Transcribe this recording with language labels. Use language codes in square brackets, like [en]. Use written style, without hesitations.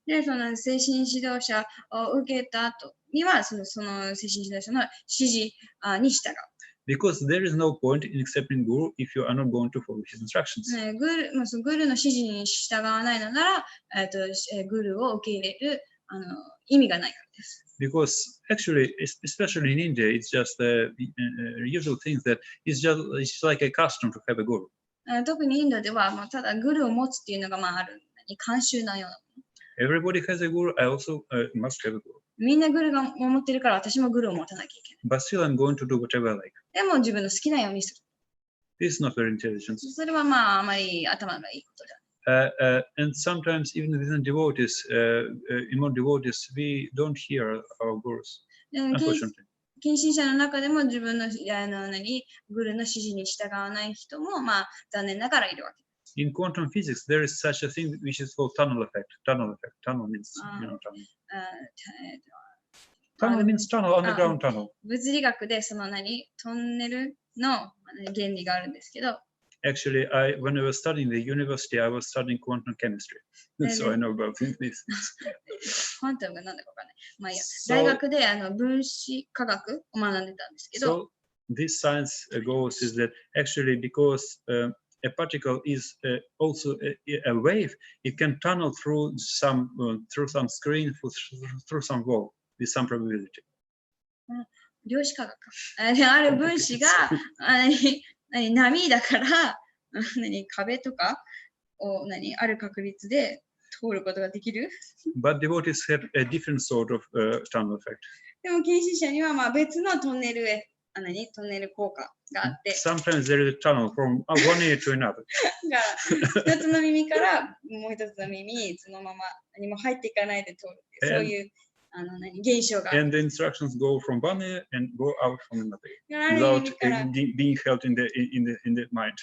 [ja] で、その精神指導者を受けた後には、その精神指導者の指示に従う。 [en] Because there is no point in accepting Guru if you are not going to follow his instructions. [ja] グルの指示に従わないのなら、グルを受け入れる意味がないからです。 [en] Because actually, especially in India, it's just the usual thing that it's like a custom to have a guru. [ja] 特にインドでは、ただグルを持つっていうのがある慣習のような。 [en] Everybody has a guru. I also must have a guru. [ja] みんなグルを持ってるから私もグルを持たなきゃいけない。 [en] But still, I'm going to do whatever I like. [ja] でも自分の好きなようにする。 [en] This is not very intelligent. [ja] それはあまり頭がいいことじゃない。 [en] And sometimes even within devotees, among devotees, we don't hear our gurus, unfortunately. [ja] 近親者の中でも自分のグルの指示に従わない人も残念ながらいるわけ。 [en] In quantum physics, there is such a thing which is called tunnel effect. Tunnel effect. Tunnel means tunnel. Tunnel means tunnel, underground tunnel. [ja] 物理学でトンネルの原理があるんですけど。 [en] Actually, when I was studying the university, I was studying quantum chemistry, so I know about this. [ja] クワンタムがなんだかわかんない。いや、大学で分子化学を学んでたんですけど。 [en] So this science goes is that actually because a particle is also a wave, it can tunnel through some screen, through some wall with some probability. [ja] 量子化学。ある分子が波だから壁とかをある確率で通ることができる。 [en] But devotees have a different sort of tunnel effect. [ja] でも近親者には別のトンネル効果があって。 [en] Sometimes there is a tunnel from one ear to another. [ja] 一つの耳からもう一つの耳にそのまま何も入っていかないで通るっていうそういう現象が。 [en] And the instructions go from one ear and go out from another ear without being held in the mind.